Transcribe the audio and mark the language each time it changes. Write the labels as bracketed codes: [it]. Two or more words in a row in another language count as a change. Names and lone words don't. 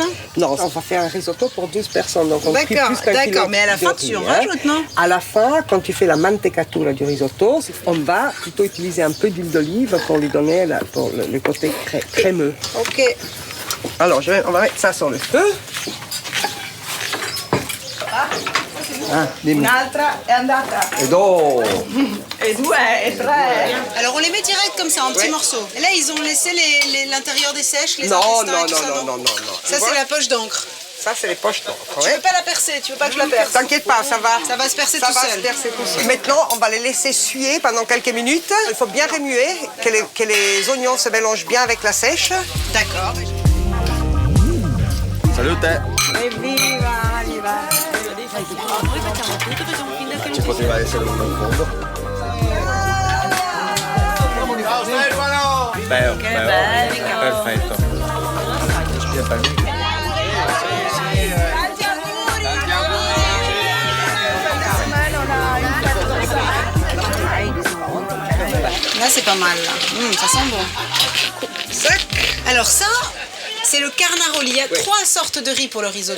[fr] Non, on va faire un risotto pour 12 personnes. Donc, on cuit D'accord, plus qu'un d'accord, kilo mais à la de fin, tu en riz, hein. rajoutes, non? À la fin, quand tu fais la mantecatura du risotto, on va plutôt utiliser un peu d'huile d'olive pour lui donner pour le côté crémeux. Ok. Alors, on va mettre ça sur le feu. [it] Ah, dimmi. Un'altra è andata. [fr] Et donc, [it] E due, e tre. [fr] Alors, on les met direct comme ça, en petits Ouais. morceaux. Et là, ils ont laissé l'intérieur des sèches, les non, intestins non, et tout non, ça, non, non, non, non. Ça, Tu vois, c'est la poche d'encre. Ça, c'est les poches d'encre. Tu ouais. veux pas la percer, tu veux pas que je la perce? T'inquiète pas, ça va. Ça va se percer Ça tout va seul. se percer tout seul. Maintenant, on va les laisser suer pendant quelques minutes. Il faut bien remuer, que les oignons se mélangent bien avec la sèche. D'accord. [it] Salute! Ci poteva essere un fondo. Ciao Stefano! Perfetto. [fr] Là, c'est pas mal, là. Ça sent bon. Sec. Alors ça, c'est le carnaroli. Il y a 3 sortes de riz pour le risotto.